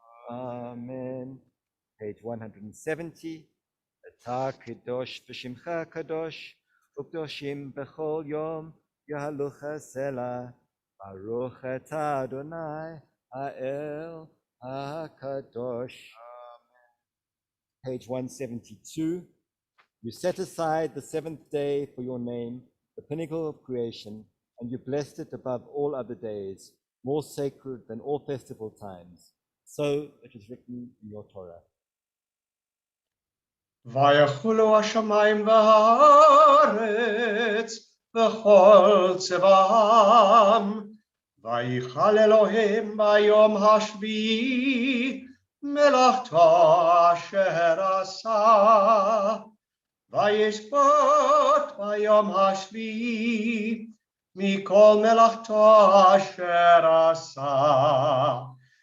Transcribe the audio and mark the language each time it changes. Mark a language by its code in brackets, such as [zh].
[en] Amen. Page 170. [he] אתה קדוש ושמך קדוש, וקדושים בכל יום יהלוך סלע. ברוך אתה אדוני האל הקדוש. [en] page 172. You set aside the seventh day for your name, the pinnacle of creation, and you blessed it above all other days, more sacred than all festival times. So it is written in your Torah. [he] ויחולו השמיים והארץ וכל צבאם, ויכל אלוהים ביום השביעי מלאכתו אשר עשה, וישבות ביום השביעי מכל מלאכתו אשר עשה.